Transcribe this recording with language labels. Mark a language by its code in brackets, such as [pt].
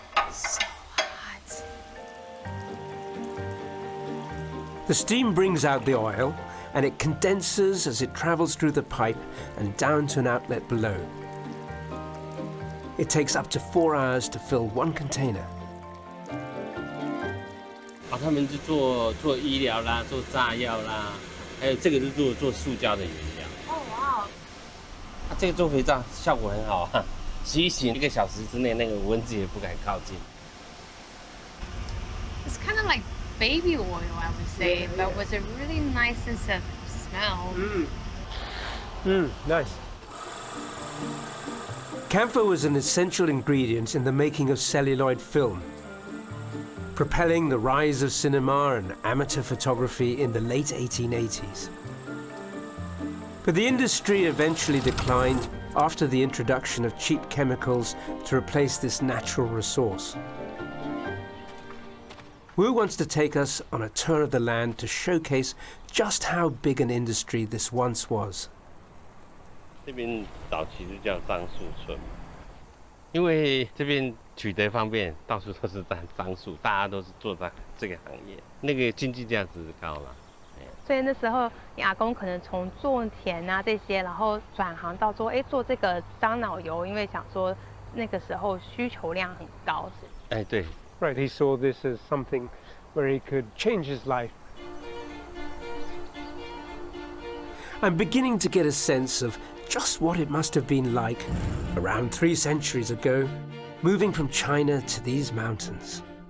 [en] So hot. The steam brings out the oil, and it condenses as it travels through the pipe and down to an outlet below. It takes up to 4 hours to fill one container. [zh] 他们就做医疗啦，做炸药啦，还有这个是做塑胶的原料。哦哇！这个做肥皂效果很好啊，洗一洗1个小时之内，那个蚊子也不敢靠近。 [en] It's kind of like baby oil, I would say, but with a really nice sense of smell. Nice. Camphor was an essential ingredient in the making of celluloid film, propelling the rise of cinema and amateur photography in the late 1880s. But the industry eventually declined after the introduction of cheap chemicals to replace this natural resource. Wu wants to take us on a tour of the land to showcase just how big an industry this once was. [zh] 这边早期是叫樟树村，因为这边取得方便，到处都是樟树，大家都是做这个行业，那个经济价值高了。所以那时候你阿公可能从种田啊这些，然后转行到做做这个樟脑油，因为想说那个时候需求量很高。哎，对。 [en] Right, he saw this as something where he could change his life I'm beginning to get a sense of just what it must have been like around 3 centuries ago, moving from China to these mountains.